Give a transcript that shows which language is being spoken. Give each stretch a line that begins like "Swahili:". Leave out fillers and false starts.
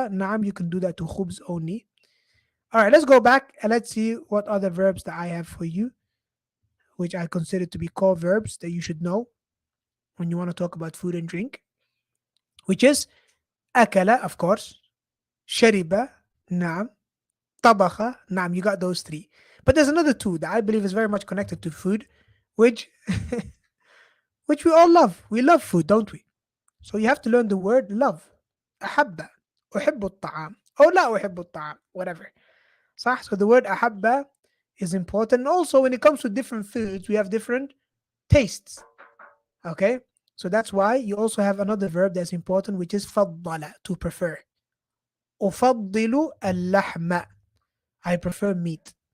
English: نعم, you can do that to خبز only. All right, let's go back and let's see what other verbs that I have for you, which I consider to be core verbs that you should know when you want to talk about food and drink, which is أكل, of course, شرب, نعم, طبخ, نعم, you got those three. But there's another two that I believe is very much connected to food, which which we all love. We love food, don't we? So you have to learn the word love.
Arabic: أحب, أحب الطعام, أو لا أحب الطعام,
English: whatever.
Arabic: صح?
English: So the word أحب is important. Also, when it comes to different foods, we have different tastes. Okay? So that's why you also have another verb that's important, which is فضل, to prefer.
Arabic: أفضل اللحم,
English: I prefer meat.